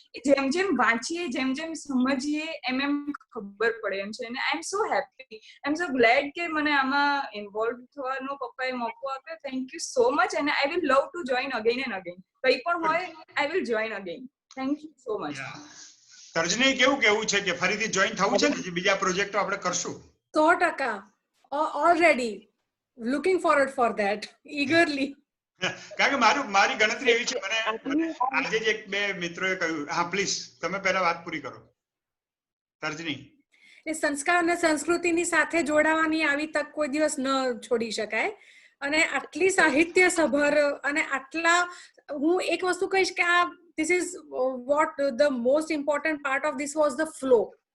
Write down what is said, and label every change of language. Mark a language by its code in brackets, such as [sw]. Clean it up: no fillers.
[gu] જેમ જેમ વાંચીએ, જેમ જેમ સમજીએ, એમ એમ ખબર પડે એમ છે. અને [en] I am so happy, I am so glad [gu] કે મને આમાં ઇન્વોલ્વ થવાનો પપ્પાએ મોકો આપ્યો. [en] Thank you so much. અને I will love to join again and again. [gu] કંઈ પણ હોય, [en] I will join again. Thank you so much. [gu] તર્જની કેવું કેવું છે કે ફરીથી જોઈન થવું છે ને, બીજા પ્રોજેક્ટો આપણે કરશું? 100%. [en] Already looking forward for that eagerly. [gu] કારણ કે મારી ગણતરી એવી છે, મને આજે જ એક બે મિત્રોએ કહ્યું. હા પ્લીઝ, તમે પહેલા વાત પૂરી કરો તર્જની. એ સંસ્કાર અને સંસ્કૃતિની સાથે જોડાવાની આવી તક કોઈ દિવસ ન છોડી શકાય. અને આટલી સાહિત્ય સભર અને આટલા, હું એક વસ્તુ કહીશ કે આ [en] this is what the most important part of this was the flow.